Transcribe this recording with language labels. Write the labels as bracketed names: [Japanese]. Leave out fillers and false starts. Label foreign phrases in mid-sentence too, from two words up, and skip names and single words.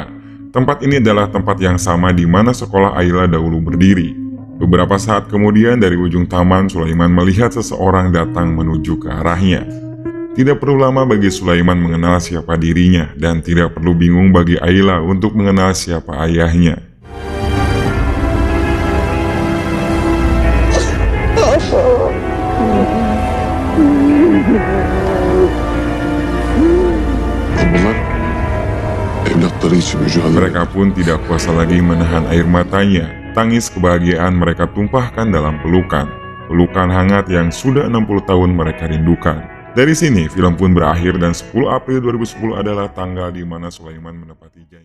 [Indonesian] Tempat ini adalah tempat yang sama di mana sekolah Ayla dahulu berdiri. Beberapa saat kemudian dari ujung taman, Sulaiman melihat seseorang datang menuju ke arahnya. Tidak perlu lama bagi Sulaiman mengenal siapa dirinya, dan tidak perlu bingung bagi Ayla untuk mengenal siapa ayahnya. [Turkish] Bunlar evlatları için mücadele. [Indonesian] Mereka pun tidak kuasa lagi menahan air matanya. Tangis kebahagiaan mereka tumpahkan dalam pelukan. Pelukan hangat yang sudah 60 tahun mereka rindukan. Dari sini film pun berakhir dan 10 April 2010 adalah tanggal di mana Sulaiman menepati janji.